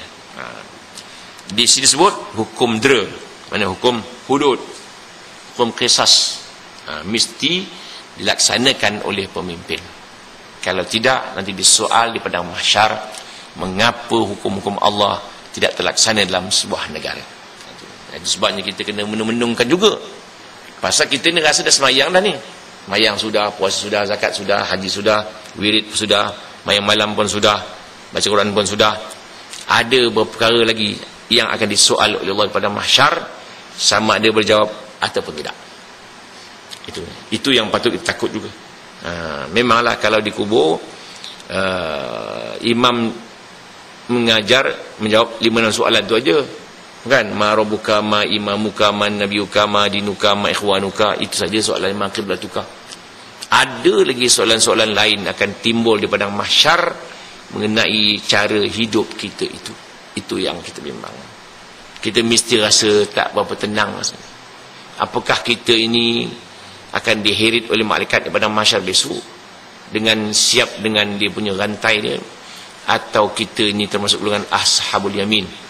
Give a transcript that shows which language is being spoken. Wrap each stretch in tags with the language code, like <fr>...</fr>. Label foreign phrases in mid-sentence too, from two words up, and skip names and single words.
<ms>Di sini disebut hukum dera, mana hukum hudud, hukum qisas, mesti dilaksanakan oleh pemimpin. Kalau tidak, nanti disoal di padang mahsyar, mengapa hukum-hukum Allah tidak terlaksana dalam sebuah negara. Itu sebabnya kita kena menung-menungkan juga. Pasal kita ni rasa dah semayang dah ni. Mayang sudah, puasa sudah, zakat sudah, haji sudah, wirid sudah, mayang malam pun sudah, baca Quran pun sudah. Ada beberapa perkara lagi yang akan disoal oleh Allah pada mahsyar, sama ada berjawab ataupun tidak. Itu yang patut kita takut juga. Memanglah kalau dikubur, imam mengajar, menjawab 5-6 soalan tu aja, kan?</ms> <ar>ما ربك، ما إمامك، من نبيك، ما دينك، ما إخوانك.</ar> <ms>Itu saja soalan,</ms> <ar>ما قبلتك.</ar> <ms>Ada lagi soalan-soalan lain akan timbul di padang mahsyar mengenai cara hidup kita itu. Itu yang kita bimbang. Kita mesti rasa tak berapa tenang rasanya. Apakah kita ini akan diheret oleh malaikat di padang mahsyar besok dengan siap dengan dia punya rantai dia, atau kita ini termasuk golongan</ms> <ar>أصحاب اليمين?</ar>